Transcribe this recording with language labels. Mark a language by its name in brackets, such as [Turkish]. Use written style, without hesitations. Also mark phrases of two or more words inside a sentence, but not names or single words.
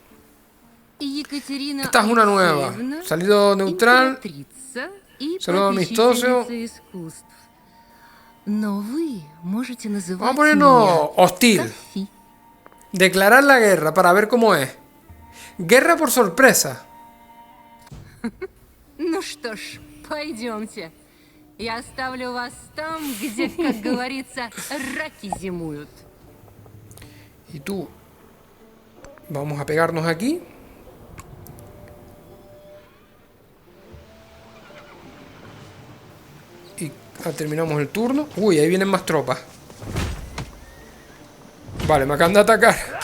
[Spanish] Esta es una nueva. Salido neutral. Saludo amistoso. Vamos a ponernos hostil. Declarar la guerra para ver cómo es. Guerra por sorpresa. [Russian] Ну что ж, пойдемте. Я оставлю вас там, где, как говорится, раки зимуют. [Spanish] Y tú. Vamos a pegarnos aquí. Y terminamos el turno. Uy, ahí vienen más tropas. Vale, me acaban de atacar.